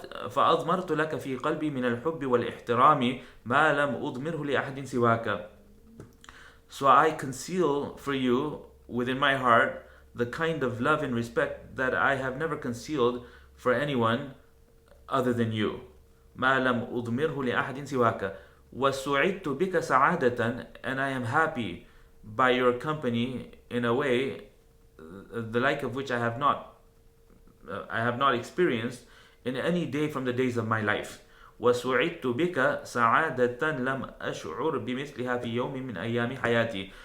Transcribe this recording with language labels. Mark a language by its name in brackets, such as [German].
[Arabic] فأضمرت لك في قلبي من الحب والاحترام ما لم أضمره لأحد سواك. [English] So I conceal for you within my heart the kind of love and respect that I have never concealed for anyone other than you. [Arabic] ما لم أضمره لأحد سواك. وسعدت بك سعادة, [English] and I am happy by your company in a way the like of which I have not experienced in any day from the days of my life. [Arabic] وسعدت بك سعادة لم أشعر بمثلها في يوم من أيام حياتي.